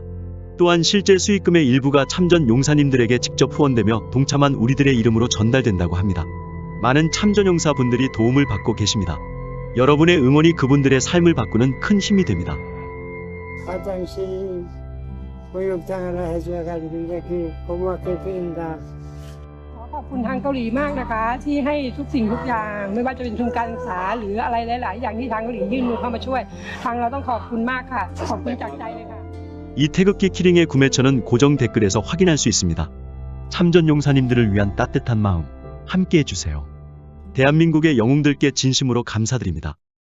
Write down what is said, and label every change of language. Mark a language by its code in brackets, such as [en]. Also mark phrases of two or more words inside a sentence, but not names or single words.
[ko] 또한 실제 수익금의 일부가 참전 용사님들에게 직접 후원되며 동참한 우리들의 이름으로 전달된다고 합니다. 많은 참전 용사분들이 도움을 받고 계십니다. 여러분의 응원이 그분들의 삶을 바꾸는 큰 힘이 됩니다. 화장실 목욕탕 하나 해줘가지고 이렇게 고맙게 드린다. [th] ขอบคุณทางเกาหลีมากนะคะที่ให้ทุกสิ่งทุกอย่างไม่ว่าจะเป็นทุนการศึกษาหรืออะไรหลายๆอย่างที่ทางเกาหลียื่นมือเข้ามาช่วยทางเราต้องขอบคุณมากค่ะขอบคุณจากใจเลยค่ะ [ko] 이 태극기 키링의 구매처는 고정 댓글에서 확인할 수 있습니다. 참전 용사님들을 위한 따뜻한 마음 함께 해주세요. 대한민국의 영웅들께 진심으로 감사드립니다.